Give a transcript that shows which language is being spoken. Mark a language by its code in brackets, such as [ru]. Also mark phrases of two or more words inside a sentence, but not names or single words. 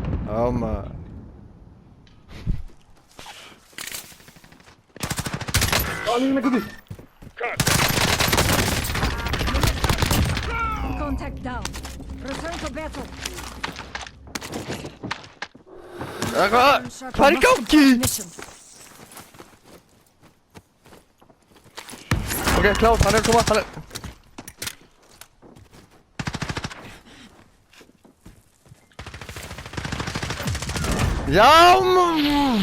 [is] Já maður. [en] Contact down. Return to battle. [is] Hvað er í gangi? Ok, klár, hann er að koma, hann er... Já maður!